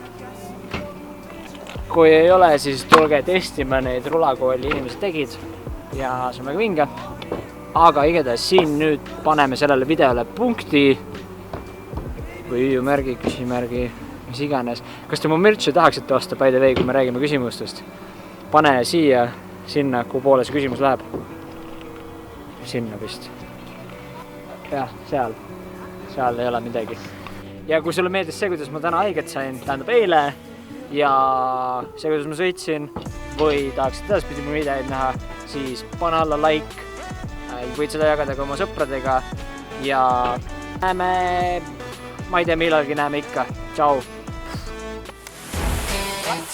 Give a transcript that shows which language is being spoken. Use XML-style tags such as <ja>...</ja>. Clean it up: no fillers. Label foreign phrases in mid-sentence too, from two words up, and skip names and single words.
<et>Kui ei ole, siis tulge testima, neid rulakooli inimesed tegid ja see on väga vinge. Aga igatahes siin nüüd paneme sellele videole punkti või hüüumärgi, küsimärgi, mis iganes. Kas te mu mürtsi tahaksite osta,</et> <en>by the way,</en> <et>kui me räägime küsimustest? Pane siia, sinna, kuhu poole see küsimus läheb. Sinna vist. Jah, seal ei ole midagi. Ja kui sulle meeldis see, kuidas ma täna haiget sain, tähendab eile, ja see, kuidas ma sõitsin, või tahaksid edaspidi mu videoid näha, siis pane alla like, võid seda jagada ka oma sõpradega ja näeme, ma ei tea, millalgi näeme ikka.</et>